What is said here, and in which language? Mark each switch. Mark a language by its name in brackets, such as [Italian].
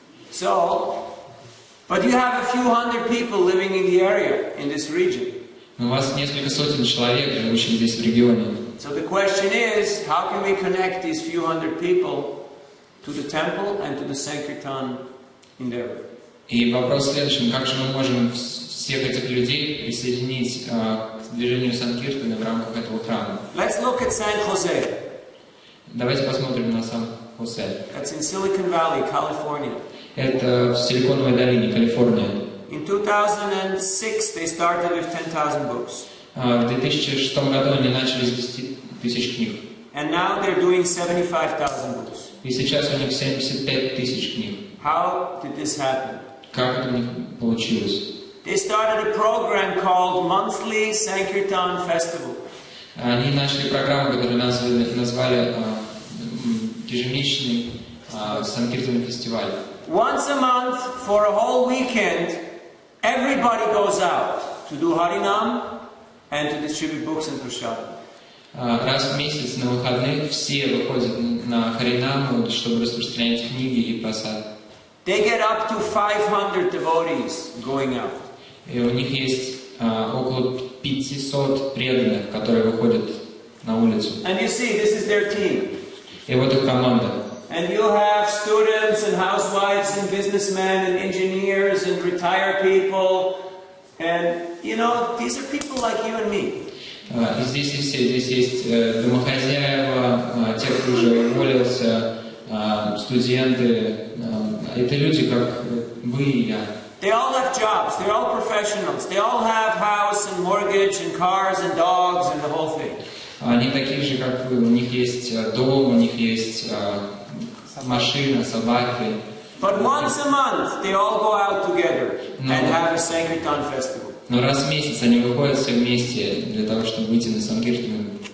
[English] So, but you have a few hundred people living in the area, in this region. [Russian] У вас несколько сотен человек, живущих здесь в регионе. [English] So the question is, how can we connect these few hundred people to the temple and to the sankirtan endeavor? [Russian] И вопрос в следующем: как же мы можем всех этих людей присоединить к движению санкиртаны в рамках этого храма? [English] Let's look at San Jose. [Russian] Давайте посмотрим на Сан-Хосе. [English] That's in Silicon Valley, California. [Russian] Это в Силиконовой долине, Калифорния. [English] In 2006, they started with 10,000 books. [Russian] В 2006 году они начали с 10 тысяч книг. [English] And now they're doing 75,000 books. [Russian] И сейчас у них 75 тысяч книг. [English] How did this happen? [Russian] Как это у них получилось? [English] They started a program called Monthly Sankirtan Festival. [Russian] Они начали программу, которую назвали ежемесячный санкиртанный фестиваль. [English] Once a month, for a whole weekend, everybody goes out to do Harinam and to distribute books and prashad. [Russian] Раз в месяц на выходных все выходят на Харинаму, чтобы распространять книги и прасад. [English] They get up to 500 devotees going out. [Russian] И у них есть около 500 преданных, которые выходят на улицу. [English] And you see, this is their team. [Russian] И вот их команда. [English] And you have students and housewives and businessmen and engineers and retired people. And, you know, these are people like you and me. [Russian] И здесь и все. Здесь есть домохозяева, те, кто уже уволился, студенты. Это люди, как вы и я. [English] They all have jobs. They're all professionals. They all have house and mortgage and cars and dogs and the whole thing. [Russian] Они такие же, как вы. У них есть дом, у них есть машина, собаки. [English] But once a month, they all go out together and have a Sankirtan festival. [Russian] Но раз в месяц они выходят все вместе для того, чтобы выйти на санкиртану.